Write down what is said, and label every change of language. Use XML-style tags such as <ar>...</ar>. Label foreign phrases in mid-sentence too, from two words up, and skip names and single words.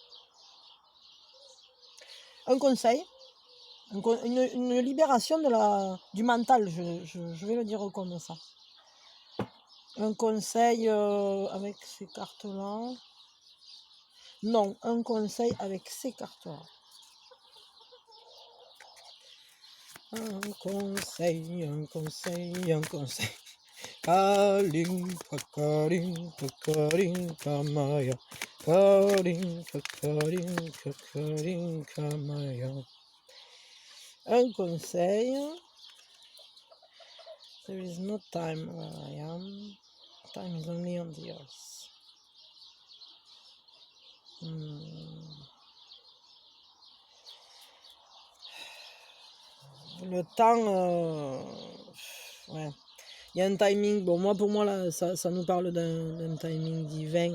<fr>Un conseil, une libération du mental, je vais le dire comme ça. Un conseil avec ces cartes-là. Non, un conseil avec ces cartes-là. Un conseil, un conseil, un conseil. Kaling, kakaling, kakaling, kamaya. Kaling, kakaling, kamaya. Un conseil.</fr> <en>There is no time where I am. Time is only on the earth.</en> <fr>Le temps, ouais. Il y a un timing. Bon, pour moi, là, ça nous parle d'un timing divin.</fr>